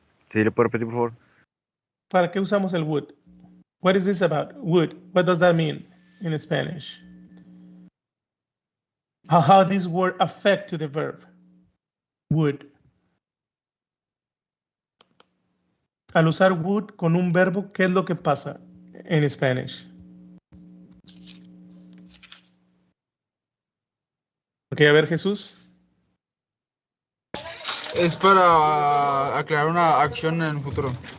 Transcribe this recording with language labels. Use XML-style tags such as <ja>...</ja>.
<es>¿Sí le puedo repetir, por favor? ¿Para qué usamos el would?</es> <en>What is this about? Would. What does that mean in Spanish? How this word affect to the verb? Would.</en> <es>Al usar would con un verbo, ¿qué es lo que pasa en Spanish? Ok, a ver, Jesús. Es para aclarar una acción en el futuro.</es>